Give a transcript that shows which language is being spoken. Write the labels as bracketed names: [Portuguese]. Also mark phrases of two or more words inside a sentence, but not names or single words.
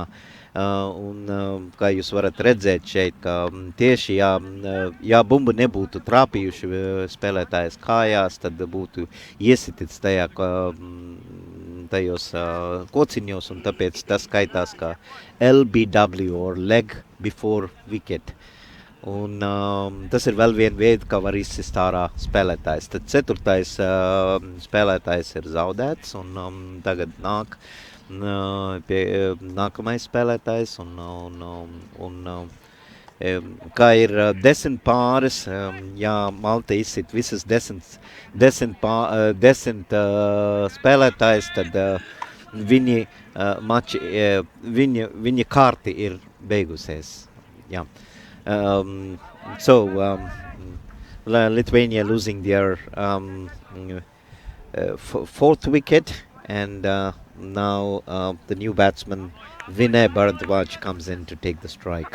[Latvian] Kā jūs varat redzēt šeit, ka tieši ja bumba nebūtu trāpījuši spēlētājas kājās, tad būtu iesitīts tajos kociņos, un tāpēc tas skaitās kā LBW, [English] or leg before wicket. [Latvian] Un tas ir vēl viena veida, kā var izsist ārā spēlētājs. Tad ceturtais spēlētājs ir zaudēts, un tagad nāk nākamais spēlētājs, un kā ir 10 pāris, ja Malta izsit visas 10 spēlētājs, tad viņa kārti ir beigusies. [English] Yeah. Lithuania losing their fourth wicket, and now the new batsman Vinay Bharadwaj comes in to take the strike.